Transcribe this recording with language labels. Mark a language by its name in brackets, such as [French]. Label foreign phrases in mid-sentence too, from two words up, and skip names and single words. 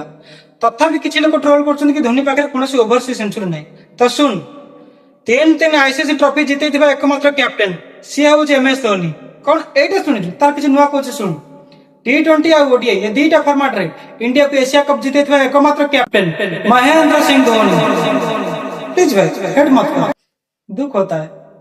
[Odia] ତଥାପି କିଛି ଲୋକ ଟ୍ରୋଲ କରୁଛନ୍ତି କି ଧୋନି ପାଖରେ କୌଣସି ଓଭରସିଜ ସେଞ୍ଚୁରୀ ନାହିଁ। ତ ଶୁଣ, 3 ଆଇସିସି ଟ୍ରଫି ଜିତେଇଥିବା ଏକମାତ୍ର କ୍ୟାପ୍ଟେନ ସିଏ ହଉଛି ଏମଏସ୍ ଧୋନି। କଣ ଏଇଟା ଶୁଣିଛୁ? ତାର କିଛି ନୂଆ କହୁଛି ଶୁଣ, T20 ଆଉ ଓଡିଆଇ ଏ ଦିଟା ଫର୍ମାଟରେ ଇଣ୍ଡିଆକୁ ଏସିଆ କପ୍ ଜିତେଇଥିବା ଏକମାତ୍ର କ୍ୟାପ୍ଟେନ ମହେନ୍ଦ୍ର ସିଂ ଧୋନି। [Hindi] प्लीज भाई हेड मत कर, दुख होता है।